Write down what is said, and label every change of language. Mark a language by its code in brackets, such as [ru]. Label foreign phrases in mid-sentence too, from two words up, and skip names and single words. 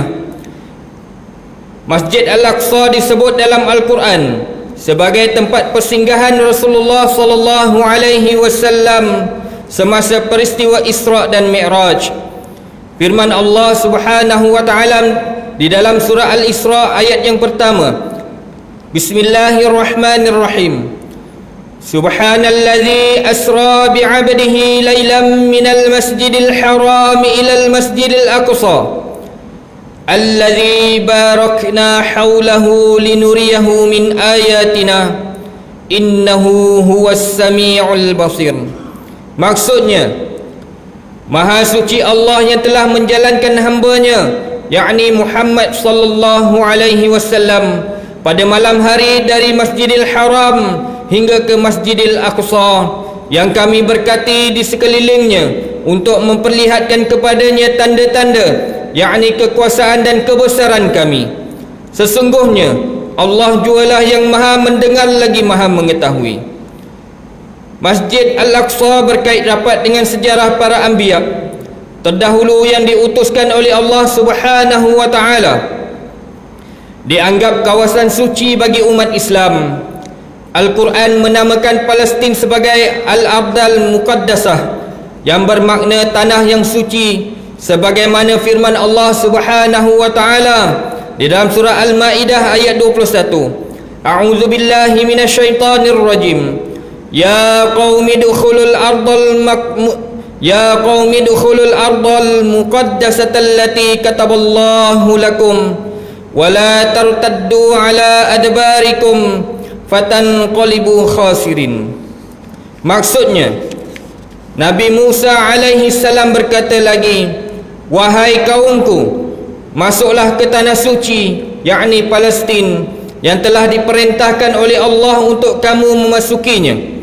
[ms] Masjid Al-Aqsa disebut dalam Al-Quran sebagai tempat persinggahan Rasulullah [ar] صلى الله عليه وسلم [ms] semasa peristiwa Isra dan Mi'raj. Firman Allah [ar] سبحانه وتعالى [ms] di dalam surah Al-Isra ayat yang pertama, [ar] Bismillahirrahmanirrahim. سبحان الذي أسرى بعبده ليلا من المسجد الحرام إلى المسجد الأقصى الذي باركنا حوله لنريه من آياتنا إنه هو السميع البصير. [ms] Maksudnya, Maha suci Allah yang telah menjalankan hamba-Nya, yakni Muhammad [ar] صلى الله عليه وسلم, [ms] pada malam hari dari Masjidil Haram hingga ke Masjidil Aqsa yang kami berkati di sekelilingnya untuk memperlihatkan kepadanya tanda-tanda, yakni kekuasaan dan kebesaran kami. Sesungguhnya Allah jualah yang maha mendengar lagi maha mengetahui. Masjid Al-Aqsa berkait rapat dengan sejarah para anbiya terdahulu yang diutuskan oleh Allah [ar] سبحانه وتعالى. [ms] Dianggap kawasan suci bagi umat Islam. Al-Quran menamakan Palestin sebagai [ar] الأرض المقدسة, [ms] yang bermakna tanah yang suci, sebagaimana firman Allah [ar] سبحانه وتعالى [ms] di dalam surah Al-Maidah ayat 21. [ar] أعوذ بالله من الشيطان الرجيم. يا قوم ادخلوا الأرض المقدسة التي كتب الله لكم ولا ترتدوا على أدباركم فتنقلبوا خاسرين. [ms] Maksudnya, Nabi Musa [ar] عليه السلام [ms] berkata lagi, wahai kaumku, masuklah ke tanah suci, yakni Palestin, yang telah diperintahkan oleh Allah untuk kamu memasukinya.